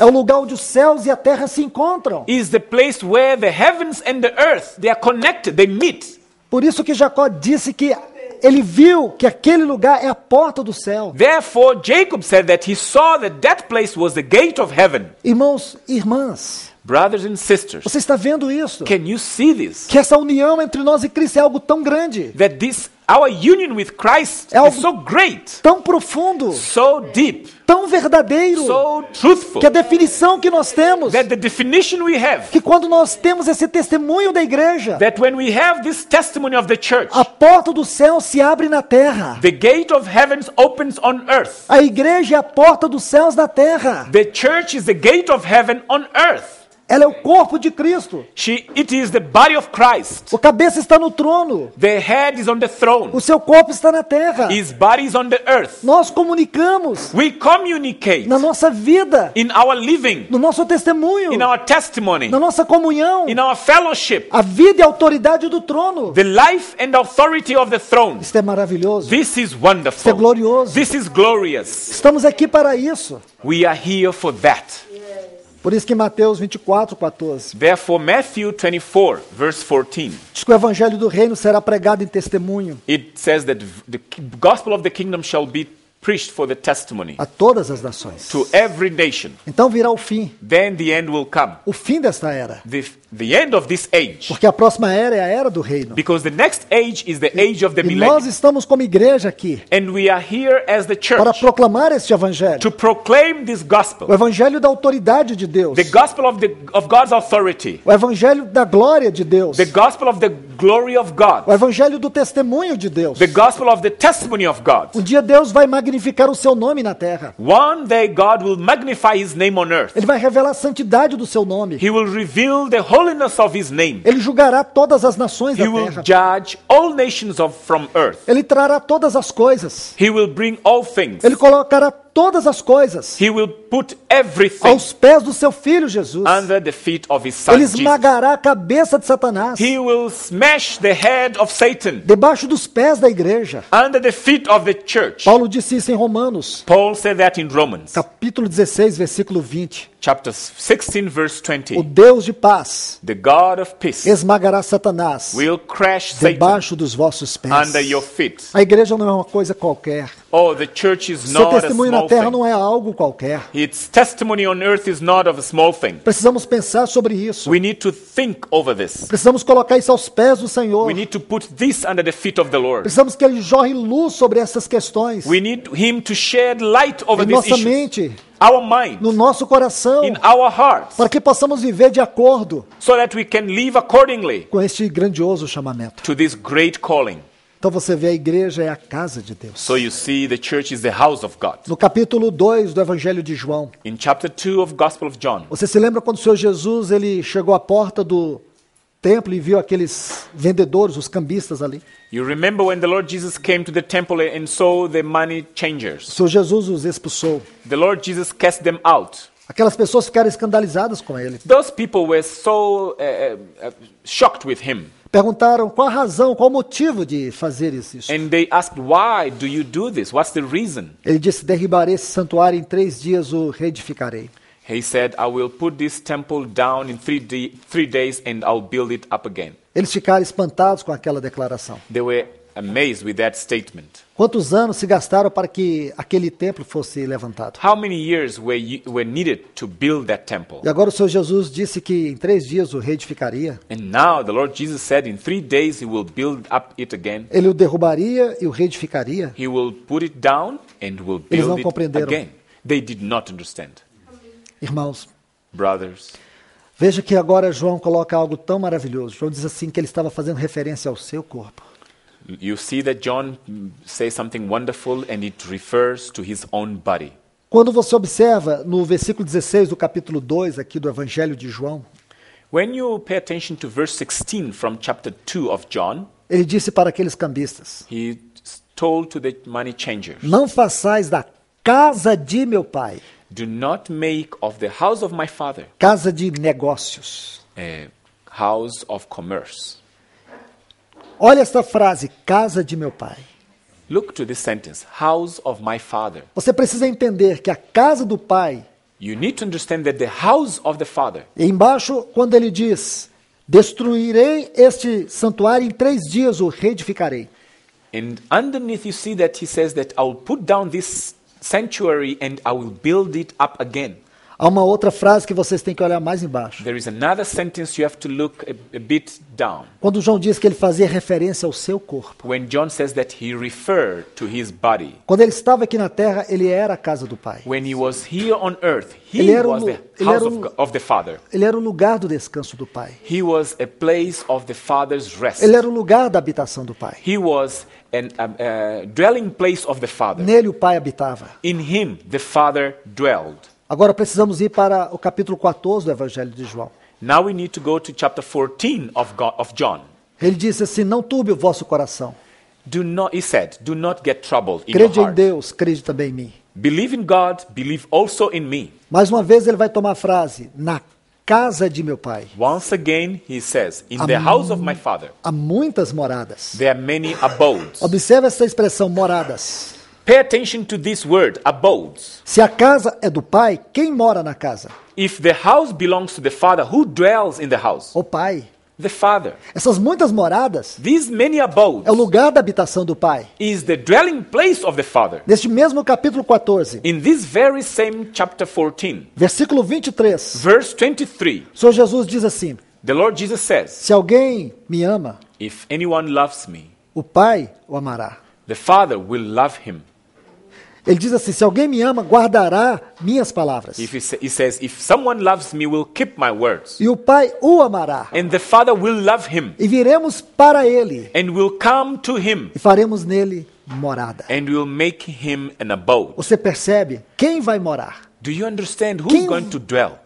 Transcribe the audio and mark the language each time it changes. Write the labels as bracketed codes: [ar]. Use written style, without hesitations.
[pt] é o lugar onde os céus e a terra se encontram. [en] is the place where the heavens and the earth, they are connected, they meet. [pt] Por isso que Jacó disse que ele viu que aquele lugar é a porta do céu. [en] Therefore, Jacob said that he saw that that place was the gate of heaven. [pt] Irmãos e irmãs, [en] Brothers and sisters, [pt] você está vendo isso? [en] can you see this? [pt] Que essa união entre nós e Cristo é algo tão grande. [en] That this Our union with Christ [pt] É algo [en] is so great, [pt] tão profundo, [en] so deep, [pt] tão verdadeiro, [en] so truthful, [pt] que a definição que nós temos, [en] that the definition we have, [pt] que quando nós temos esse testemunho da igreja, [en] that when we have this testimony of the church, [pt] a porta do céu se abre na terra. [en] the gate of heavens opens on earth. [pt] A igreja é a porta dos céus na terra. [en] The church is the gate of heaven on earth. [pt] Ela é o corpo de Cristo. [en] It is the body of Christ. [pt] O cabeça está no trono. [en] The head is on the throne. [pt] O seu corpo está na terra. [en] His body is on the earth. [pt] Nós comunicamos [en] We communicate [pt] na nossa vida, [en] in our living, [pt] no nosso testemunho, [en] in our testimony, [pt] na nossa comunhão, [en] in our fellowship, [pt] a vida e a autoridade do trono. [en] the life and authority of the throne. [pt] Isto é maravilhoso. [en] This is [pt] Isto é [en] wonderful. [pt] glorioso. [en] This is glorious. [pt] Estamos aqui para isso. [en] We are here for that. [pt] Por isso que Mateus 24:14 [en] Therefore, Matthew 24, verse 14, [pt] diz que o evangelho do reino será pregado em testemunho [en] it says that the gospel of the kingdom shall be preached for the testimony [pt] a todas as nações. [en] to every nation. [pt] Então virá o fim, [en] Then the end will come. [pt] o fim desta era. [en] The end of this age. [pt] Porque a próxima era é a era do reino. [en] Because the next age is the age of the [pt] E nós [en] millennium. [pt] estamos como igreja aqui [en] And we are here as the [pt] para [en] church [pt] proclamar este evangelho. [en] to proclaim this [pt] O [en] gospel. [pt] evangelho da autoridade de Deus. [en] The gospel of God's authority. [pt] O evangelho da glória de Deus. [en] The gospel of the glory of God. [pt] O evangelho do testemunho de Deus. [en] The gospel of the testimony of God. [pt] Um dia Deus vai magnificar o seu nome na terra. [en] One day God will magnify his name on earth. [pt] Ele vai revelar a santidade do seu nome. [en] He will reveal the holiness of his name. [pt] Ele julgará todas as nações da [en] He will [pt] terra. [en] judge all nations from earth. [pt] Ele trará todas as coisas. [en] He will bring all things. [pt] Ele colocará todas as coisas [en] He will put everything [pt] aos pés do seu filho Jesus. [en] under the feet of his son [pt] Ele [en] Jesus. [pt] esmagará a cabeça de Satanás [en] He will smash the head of Satan [pt] debaixo dos pés da igreja. [en] under the feet of the church. [pt] Paulo disse isso em Romanos, [en] Paul said that in Romans [pt] capítulo 16, versículo 20. [en] chapter 16 verse [pt] O [en] 20. [pt] Deus de paz [en] The God of peace [pt] esmagará Satanás [en] will crash Satan [pt] debaixo dos vossos pés. [en] under your feet. [pt] A igreja não é uma coisa qualquer. [en] Oh, the church is [pt] Seu [en] not a [pt] testemunho na [en] small [pt] terra [en] thing. [pt] não é algo qualquer. [en] Its testimony on earth is not of a small thing. [pt] Precisamos pensar sobre isso. [en] We need to think over this. [pt] Precisamos colocar isso aos pés do Senhor. [en] We need to put this under the feet of the Lord. [pt] Precisamos que Ele jorre luz sobre essas questões. [en] We need Him to shed light over [pt] Em [en] these [pt] nossa [en] issues. [pt] mente, [en] Our mind, [pt] no nosso coração, [en] in our hearts, [pt] para que possamos viver de acordo [en] so that we can live accordingly [pt] com este grandioso chamamento. [en] to this great calling. [pt] Então você vê, a igreja é a casa de Deus. [en] So you see, the church is the house of God. [pt] No capítulo 2 do Evangelho de João, [en] In chapter 2 of Gospel of John, [pt] você se lembra quando o Senhor Jesus ele chegou à porta do templo e viu aqueles vendedores, os cambistas ali? [en] you remember when the Lord Jesus came to the temple and saw the money [pt] O [en] changers. [pt] Senhor Jesus os expulsou. [en] The Lord Jesus cast them out. [pt] Aquelas pessoas ficaram escandalizadas com ele. [en] Those people were so shocked with him. [pt] Perguntaram qual a razão, qual o motivo de fazer isso. [en] And they asked, why do you do this? What's the reason? [pt] Ele disse, derribarei esse santuário, em 3 dias o reedificarei. [en] He said, I will put this temple down in 3 days and I'll build it up again. [pt] Eles ficaram espantados com aquela declaração. [en] They were amazed with that statement. [pt] Quantos anos se gastaram para que aquele templo fosse levantado? [en] How many years were needed to build that temple? [pt] E agora o Senhor Jesus disse que em 3 dias o reedificaria. [en] And now the Lord Jesus said in 3 days he will build up it again. [pt] Ele o derrubaria e o reedificaria. [en] He will put it down and will [pt] Eles não [en] build it [pt] compreenderam. [en] again. They did not understand. [pt] Irmãos, [en] Brothers, [pt] veja que agora João coloca algo tão maravilhoso. João diz assim que ele estava fazendo referência ao seu corpo. [en] you see that John says something wonderful and it refers to his own body. [pt] Quando você observa no versículo 16 do capítulo 2 aqui do Evangelho de João, [en] When you pay attention to verse 16 from chapter 2 of John, [pt] ele disse para aqueles cambistas, [en] he told to the money changers, [pt] não façais da casa de meu pai, [en] do not make of the house of my father [pt] casa de negócios. [en] a house of commerce. [pt] Olha esta frase, casa de meu pai. [en] Look to this sentence, house of my father. [pt] Você precisa entender que a casa do pai, [en] You need to understand that the house of the father, [pt] e embaixo quando ele diz, destruirei este santuário em 3 dias o reedificarei. [en] and underneath you see that he says that I will put down this sanctuary and I will build it up again. [pt] Há uma outra frase que vocês têm que olhar mais embaixo. [en] There is another sentence you have to look a bit down. [pt] Quando João diz que ele fazia referência ao seu corpo. [en] When John says that he referred to his body. [pt] Quando ele estava aqui na terra, ele era a casa do Pai. [en] When he was here on earth, [pt] Ele [en] he [pt] era [en] was the house of the Father. [pt] Ele era o lugar do descanso do Pai. [en] He was a place of the Father's rest. [pt] Ele era o lugar da habitação do Pai. [en] He was a dwelling place of the Father. [pt] Nele o Pai habitava. [en] In him the Father dwelled. [pt] Agora precisamos ir para o capítulo 14 do Evangelho de João. [en] Now we need to go to chapter 14 of John. [pt] Ele disse assim, não turbe o vosso coração. [en] He said, do not get troubled in your [pt] Crede em [en] heart. [pt] Deus, crede também em mim. [en] Believe in God, believe also in me. [pt] Mais uma vez ele vai tomar a frase, na casa de meu Pai. [en] Once again he says, in the house of my Father, [pt] Há muitas moradas. [en] there are many abodes. [pt] Observe essa expressão, moradas. [en] Pay attention to this word, abodes. [pt] Se a casa é do Pai, quem mora na casa? [en] If the house belongs to the Father, who dwells in the house? [pt] O Pai. [en] The Father. [pt] Essas muitas moradas [en] These many abodes [pt] é o lugar da habitação do Pai. [en] is the dwelling place of the Father. [pt] Neste mesmo capítulo 14, [en] In this very same chapter 14, [pt] versículo 23, [en] verse 23, [pt] o Senhor Jesus diz assim, [en] the Lord Jesus says, [pt] se alguém me ama, [en] if anyone loves me, [pt] o Pai o amará. [en] the Father will love him. [pt] Ele diz assim, se alguém me ama, guardará minhas palavras. [en] He says, if someone loves me, will keep my words. [pt] E o Pai o amará. [en] And the Father will love him [pt] E viremos para ele [en] and will come to him [pt] e faremos nele morada. [en] and will make him an abode. [pt] Você percebe? Quem vai morar? [en] Do you understand who's going to dwell?